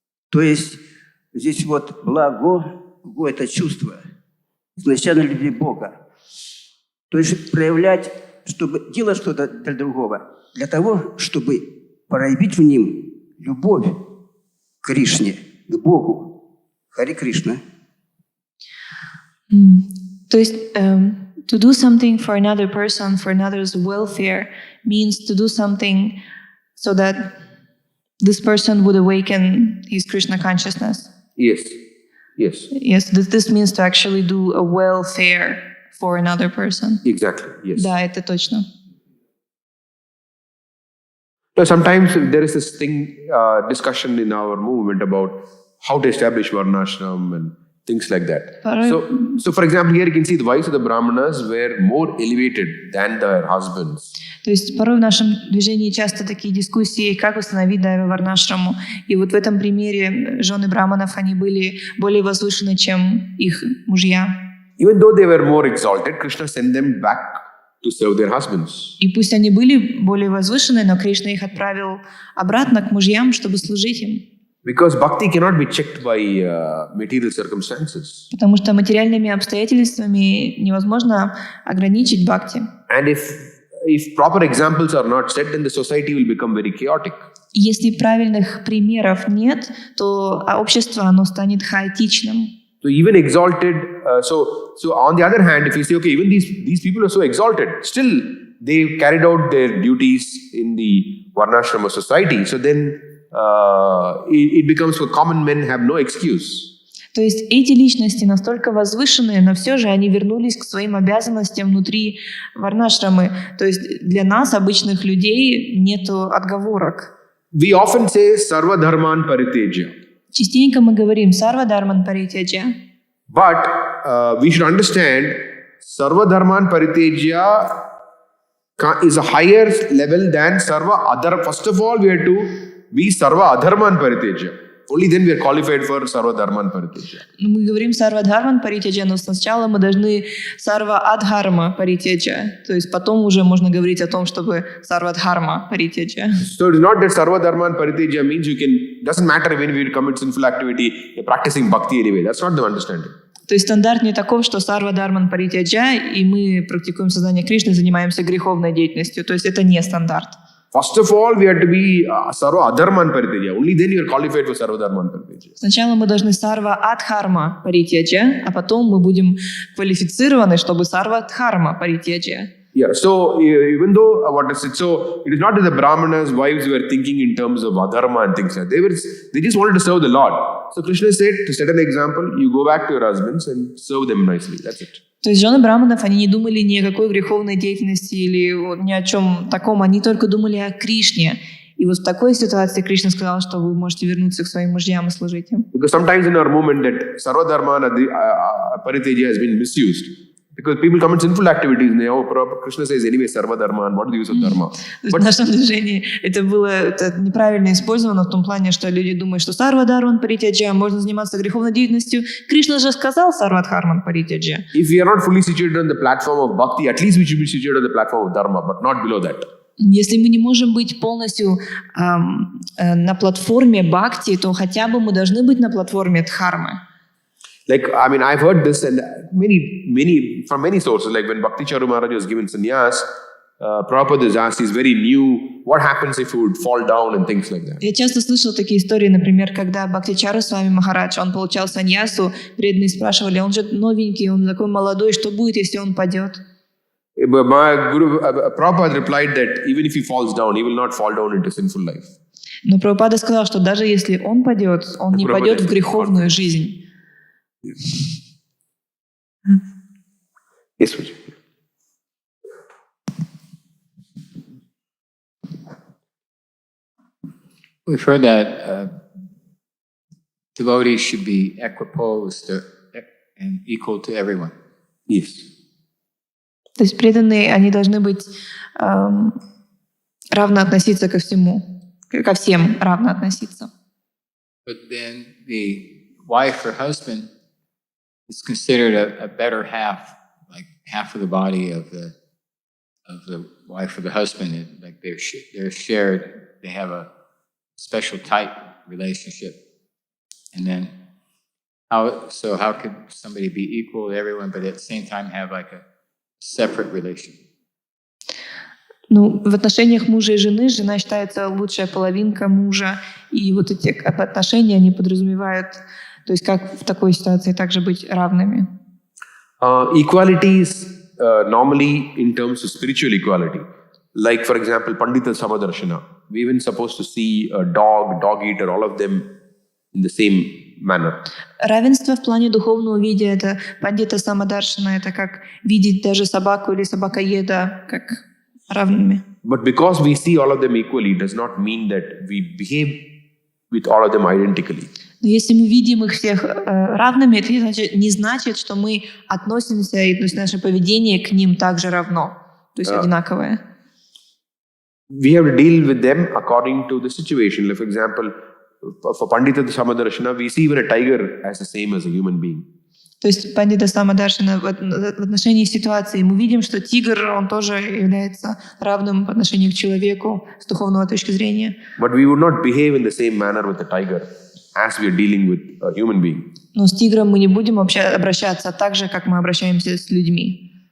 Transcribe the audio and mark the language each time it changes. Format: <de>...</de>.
<ru>То есть здесь благо – это чувство, изначально любви Бога. То есть проявлять, чтобы делать что-то для другого, для того, чтобы проявить в ним любовь к Кришне, к Богу. Хари Кришна. То есть</ru> <en>to do something for another person, for another's welfare, means to do something so that this person would awaken his Krishna consciousness. Yes. Yes. Yes, this means to actually do a welfare for another person. Exactly. Yes.</en> <ru>Да, это точно.</ru> <en>So sometimes there is this discussion in our movement about how to establish Varnashram and things like that. So for example, here you can see the wives of the Brahmanas were more elevated than their husbands.</en> <ru>То есть порой в нашем движении часто такие дискуссии, как установить Дайва Варнашраму. И вот в этом примере жены браманов, они были более возвышены, чем их мужья.</ru> <en>Even though they were more exalted, Krishna sent them back to serve their husbands.</en> <ru>И пусть они были более возвышены, но Кришна их отправил обратно к мужьям, чтобы служить им.</ru> <en>Because bhakti cannot be checked by material circumstances.</en> <ru>Потому что материальными обстоятельствами невозможно ограничить бхакти.</ru> <en>And if proper examples are not set, then the society will become very chaotic.</en> <ru>Если правильных примеров нет, то общество оно станет хаотичным.</ru> <en>So even exalted, so on the other hand, if you say, okay, even these people are so exalted, still they carried out their duties in the Varnashrama society. So then it becomes for common men have no excuse.</en> <ru>То есть эти личности настолько возвышенные, но все же они вернулись к своим обязанностям внутри варнашрамы. То есть для нас, обычных людей, нету отговорок.</ru> <en>We often say Sarva Dharman Paritejya.</en> <ru>Частенько мы говорим «Сарва Дharman Паритяджа».</ru> <en>But we should understand Sarva Dharman Paritejya is a higher level than Sarva Adhar. First of all, we have to be Sarva Adharman Paritejya. Only then we are qualified for Sarva Dharman Paritejya.</en> <ru>Мы говорим «Сарва Дхарман Паритяджа», но сначала мы должны «Сарва Адхарма Паритяджа». То есть потом уже можно говорить о том, чтобы «Сарва Дхарма Паритяджа».</ru> <en>So it is not that Sarva Dharman Paritejya means you can, doesn't matter when we commit sinful activity, you're practicing bhakti anyway. That's not the understanding.</en> <ru>То есть стандарт не таков, что «Сарва Дхарман Паритяджа», и мы практикуем сознание Кришны, занимаемся греховной деятельностью. То есть это не стандарт.</ru> <en>First of all, we have to be Sarva Adharman Paritejya. Only then you are qualified for Sarva Dharman Paritejya.</en> <ru>Сначала мы должны «Сарва Адхарма Паритяджа», а потом мы будем квалифицированы, чтобы «Сарва Дхарма Паритяджа».</ru> <en>Yeah, so even though what is it? So it is not that the Brahmanas' wives were thinking in terms of adharma and things like that. They just wanted to serve the Lord. So Krishna said, to set an example, you go back to your husbands and serve them nicely. That's it.</en> <ru>То есть жены браманов, они не думали ни о какой греховной деятельности или ни о чем таком, они только думали о Кришне. И вот в такой ситуации Кришна сказал, что вы можете вернуться к своим мужьям и служить им.</ru> <en>Because sometimes in our movement that Sarva Dharmana Paritejya has been misused. Because people commit sinful activities and Krishna says anyway Sarva Dharma, and what is the use of dharma?</en> <ru>В нашем движении это неправильно использовано в том плане, что люди думают, что Сарва Дхарман Паритяджа, можно заниматься греховной деятельностью. Кришна же сказал Сарва Дхарман Паритяджа.</ru> <en>If we are not fully situated on the platform of bhakti, at least we should be situated on the platform of dharma, but not below that.</en> <ru>Если мы не можем быть полностью на платформе бхакти, то хотя бы мы должны быть на платформе дхармы.</ru> <en>Like, I mean, I've heard this and from many sources. Like when Bhakti Charu Maharaj was given sannyas, Prabhupada is asked, he's very new, what happens if he would fall down and things like that.</en> <ru>Я часто слышала такие истории, например, когда Бхактичара Свами Махарадж, он получал саньясу, преданные спрашивали, он же новенький, он такой молодой, что будет, если он падет?</ru> <en>My Guru Prabhupada replied that even if he falls down, he will not fall down into sinful life.</en> <ru>Но Прабхупада сказал, что даже если он падет, он не падет в греховную жизнь.</ru> <en>Yes, Vijay. We've heard that devotees should be equiposed and equal to everyone. Yes.</en> <ru>То есть преданные, они должны быть равно относиться ко всему, ко всем равно относиться.</ru> <en>But then the wife or husband is considered a better half, like half of the body of the wife or the husband. Like they're shared. They have a special type relationship. And then how could somebody be equal to everyone, but at the same time have like a separate relation?</en> <ru>Ну, в отношениях мужа и жены жена считается лучшая половинка мужа, и вот эти отношения, они подразумевают, то есть как в такой ситуации также быть равными.</ru> <en>Equality is normally in terms of spiritual equality. Like, for example, Pandita Samadarshana. We even supposed to see a dog eater, all of them in the same manner.</en> <ru>Равенство в плане духовного вида — это Пандита Самадаршана, это как видеть даже собаку или собакоеда как равными.</ru> <en>But because we see all of them equally, does not mean that we behave with all of them identically.</en> <ru>Но если мы видим их всех равными, это не значит, что мы относимся, и то есть наше поведение к ним также равно, то есть одинаковое.</ru> <en>We have to deal with them according to the situation. Like, for example, for Pandita Samadarshana, we see even a tiger as the same as a human being.</en> <ru>То есть Пандита Самадаршана в отношении ситуации мы видим, что тигр, он тоже является равным по отношению к человеку с духовной точки зрения.</ru> <en>But we would not behave in the same manner with the tiger as we are dealing with a human being.</en> <ru>Но с тигром мы не будем обращаться так же, как мы обращаемся с людьми.</ru>